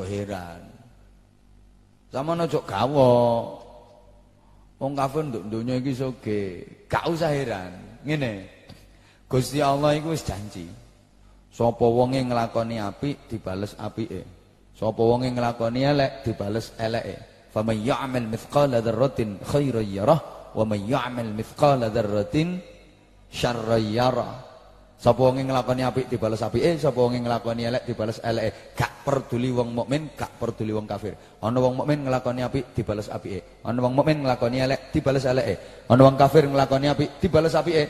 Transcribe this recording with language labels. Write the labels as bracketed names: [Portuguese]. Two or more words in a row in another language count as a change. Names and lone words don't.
[Javanese] Sampeyan aja heran. Sama ojo gawok. Wong kafir nduk donya iki sugih. Gak usah heran. Ngene. Gusti Allah iku wis janji. Sapa wonge nglakoni apik dibales apike. Sapa wonge nglakoni elek dibales eleke. [Arabic] فمن يعمل مثقال ذرة خيرا يره ومن يعمل مثقال ذرة شرا يره. [Javanese] Sapa wong nglakoni apik dibales apike, sapa wong nglakoni elek dibales eleke. Gak peduli wong mukmin, gak peduli wong kafir. Ana wong mukmin nglakoni apik dibales apike. Ana wong mukmin nglakoni elek dibales eleke. Ana wong kafir nglakoni apik dibales apike.